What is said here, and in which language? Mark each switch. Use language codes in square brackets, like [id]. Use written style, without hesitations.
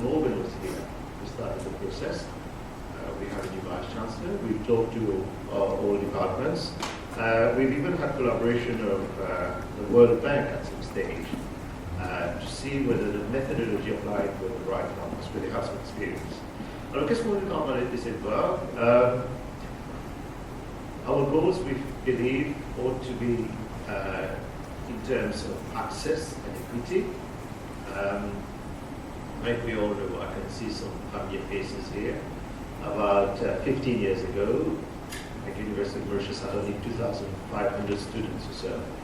[en] Morgan was here, we started the process. We have a new vice chancellor. We've talked to all departments. We've even had collaboration of the World Bank at some stage to see whether the methodology applied were the right ones, where they have some experience. [fr] Alors, qu'est-ce qu'on veut parler de cette part? [en] Our goals, we believe, ought to be in terms of access and equity. Like we all know, I can see some familiar faces here. About 15 years ago, the University of Mauritius had only 2,500 students or so.